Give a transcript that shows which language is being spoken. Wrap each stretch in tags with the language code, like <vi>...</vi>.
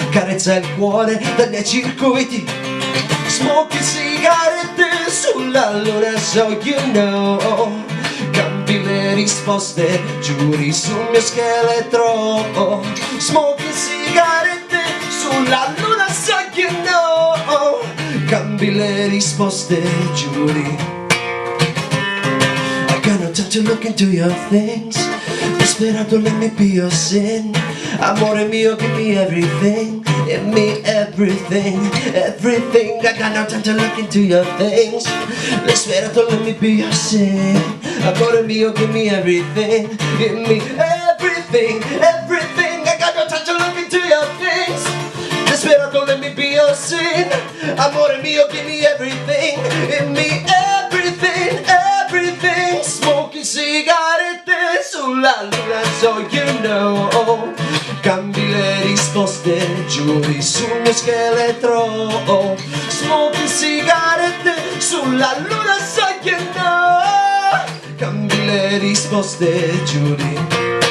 <it>Carezza il cuore dai miei circuiti. Smoking sigarette sulla luna,</it> <en>so you know.</en> <it>Cambi le risposte, giuri sul mio scheletro. Smoking sigarette sulla luna,</it> <en>so you know.</en> <it>Cambi le risposte, giuri.</it> <en>I got no time to look into your things. Desperado, let me be your sin.</en> <it>Amore mio,</it> <en>give me everything. Give me everything, everything. I got no time to look into your things. Desperado, let me be your sin.</en> <it>Amore mio,</it> <en>give me everything. Give me everything, everything. I got no time to look into your things. Desperado, let me be your sin.</en> <it>Amore mio,</it> <en>give me everything. Give me everything, everything.</en> <it>Smoking sigarette sulla luna,</it> <en>so you know.</en> <it>Cambi le risposte, giuri sul mio scheletro. Smoking sigarette sulla luna,</it> <en>so you know.</en> <it>Cambi le risposte, giuri.</it>